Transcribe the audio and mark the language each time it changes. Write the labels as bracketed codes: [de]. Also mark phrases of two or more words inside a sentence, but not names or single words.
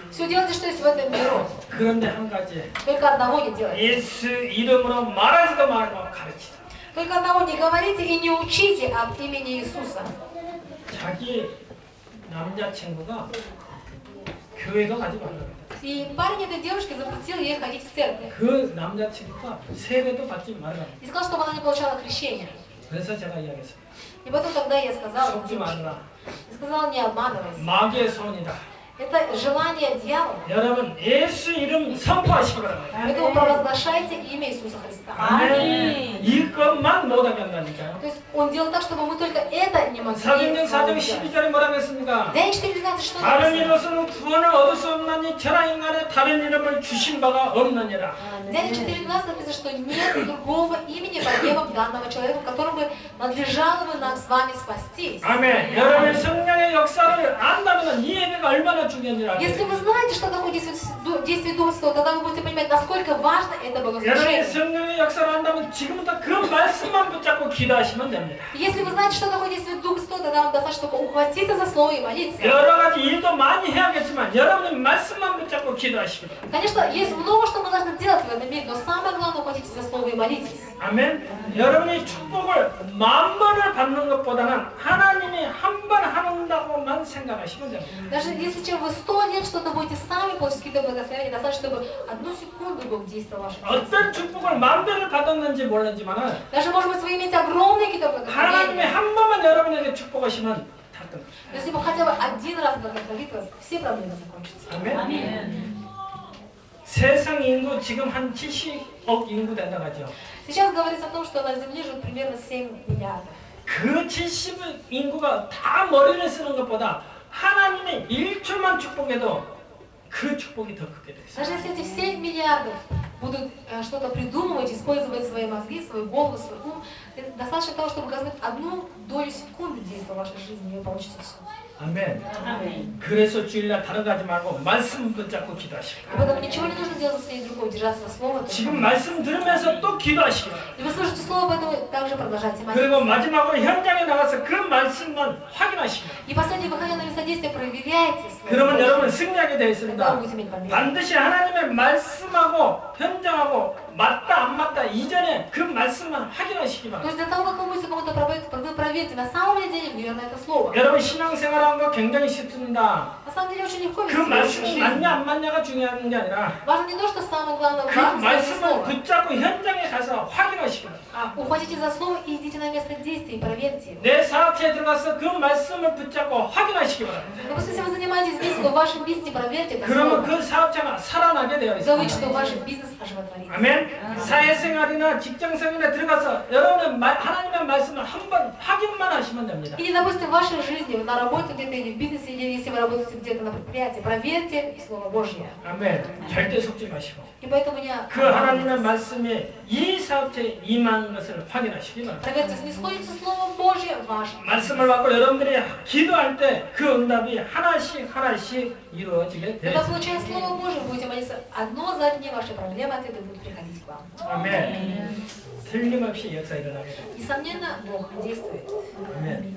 [ru] Все делайте, что есть в этом мире. [ko] 그런데 한 가지. [ru] Только одного не делайте. [ko] 예수 이름으로 말하지도 말고 가르치다. [ru] Только одного не говорите и не учите об имени Иисуса. [ko] 자기 남자친구가 교회도 가지 말라고. [ru] И парень этой девушке запретил ей ходить в церковь. [ko] 그 남자친구가 세례도 받지 말라고. [ru] И сказал, чтобы она не получала крещение. [ko] 그래서 제가 이야기했어요. [ru] И потом, когда я сказала, [ko] 속지 말라. [ru] я сказала, не обманывайся. [ko] 마귀의 손이다. [ru] Это желание дьявола. [ko] 여러분 예수 이름 선포하시기 바랍니다. [ru] Поэтому провозглашайте имя Иисуса Христа. [ko] 아멘. 이것만 못하게 한다니까요. [ru] То есть он делал так, чтобы мы только это не могли [ko] 사도행전 4장 [ru] сделать. [ko] 12절에 뭐라고 했습니까? [ru] Деяние 4:12, что [ko] 다른 [ru] написано? [ko] 이로서는 구원을 얻을 수 없나니 저라 인간에 다른 이름을 주신 바가 없느니라. [ru] Деяние 4:12 написано, что нет другого имени под небом данного человека, которым бы надлежало бы нам с вами спастись. [ko] 아멘. 여러분의 성령의 역사를 안다면 이 예배가 얼마나 중요한지 [ru] Если [ko] 알아요. [ru] вы знаете, что такое действие Духа Святого, тогда вы будете понимать, насколько важно это [ko] 여러분의 [ru] богослужение. [ko] 성령의 역사를 안다면 지금부터 그 말씀만 붙잡고 기도하시면 됩니다. [ru] Если вы знаете, что такое действие Духа Святого, тогда вам достаточно только ухватиться за слово и молиться. [ko] 여러 가지 일도 많이 해야겠지만 여러분의 말씀만 붙잡고 기도하시기 바랍니다. [ru] Конечно, есть много, что мы должны делать в этом мире, но самое главное, ухватитесь за слово и молитесь. [ko] 아멘. 여러분이 축복을 10,000번을 받는 것보다는 하나님이 한 번 한다고만 생각하시면 됩니다. [ru] Даже если чем вы 100 лет что-то будете сами получить какие-то благословения, достаточно, чтобы одну секунду Бог действовал в вашем жизни. [ko] 어떤 축복을 10,000배를 받았는지 모르지만은 [ru] Даже, может быть, вы имеете огромные какие-то [ko] 하나님이 [ru] благословения. [ko] 한 번만 여러분에게 축복하시면 다 끝납니다. [ru] Если бы хотя бы один раз благословит вас, все проблемы закончатся. [ko] 아멘. 세상 인구 지금 한 70억 인구 된다고 하죠. [ru] Сейчас говорится о том, что на Земле живут примерно 7 миллиардов. [ko] 그 70억 인구가 다 머리를 쓰는 것보다 하나님의 1초만 축복해도 그 축복이 더 크게 돼 있어요. [ru] Даже если эти 7 миллиардов будут что-то придумывать, использовать свои мозги, свою голову, свой ум, достаточно того, чтобы Господь одну долю секунды действовал в вашей жизни, и вы получите все. [ko] 아멘. 아멘. 그래서 주일날 다른 거 하지 말고 말씀 붙잡고 기도하시고. [ru] И поэтому ничего не нужно делать за своей другой, держаться за слово. [ko] 지금 말씀 들으면서 또 기도하시기 바랍니다. [ru] И вы слышите слово, поэтому также продолжайте [ko] 그리고 [ru] молиться. [ko] 마지막으로 현장에 나가서 그 말씀만 확인하시기 바랍니다. [ru] И последнее, выходя на местодействие, проверяйте слово. [ko] 그러면 여러분 승리하게 되어 [ru] Тогда [ko] 있습니다. [ru] вы будете иметь победу. [ko] 반드시 하나님의 말씀하고 현장하고 맞다 안 맞다 이전에 그 말씀만 확인하시기 [ru] То [ko] 바랍니다. [ru] есть для того, как вы будете кому-то проповедовать, вы проверьте, на самом ли деле верно это слово. [ko] 여러분 신앙생활하는 거 굉장히 쉽습니다. [ru] На самом деле очень легко [ko] 그 [ru] вести [ko] 말씀이 [ru] жизнь. [ko] 맞냐 안 맞냐가 중요한 게 아니라 [ru] Важно не то, что самое главное, [ko] 그 [ru] важно сделать [ko] 말씀을 [ru] слово. [ko] 붙잡고 현장에 가서 확인하시기 바랍니다. [ru] Ухватите за слово и идите на место действия и проверьте его. [ko] 내 사업체에 들어가서 그 말씀을 붙잡고 확인하시기 바랍니다. [ru] Допустим, если вы занимаетесь бизнесом, в вашем бизнесе проверьте это [ko] 그러면 [ru] слово. [ko] 그 사업체가 살아나게 되어 [ru] Вы увидите, [ko] 있습니다. [ru] что ваш бизнес оживотворится. [ko] 아멘. 사회생활이나 직장생활에 들어가서 여러분의 하나님의 말씀을 한번 확인만 하시면 됩니다. [ru] Или, допустим, в вашей жизни, вы на работе где-то или в бизнесе, или если вы работаете где-то на предприятии, проверьте Слово Божье. [ko] 아멘. 절대 속지 마시고 [ru] И поэтому не [ko] 그 하나님의 말씀이 이 사업체에 임한 것을 확인하시기 바랍니다. [ru] проверьте, снисходится Слово Божье в вашем. [ko] 말씀을 받고 여러분들이 기도할 때 그 응답이 하나씩 하나씩 이루어지게 되어 [ru] Когда [ko] 있습니다. [ru] получая Слово Божье, будете молиться одно за одним, ваши проблемы ответы будут приходить к вам. [ko] 아멘. 틀림없이 역사 일어나게 됩니다. [ru] Несомненно, Бог действует. [ko] 아멘.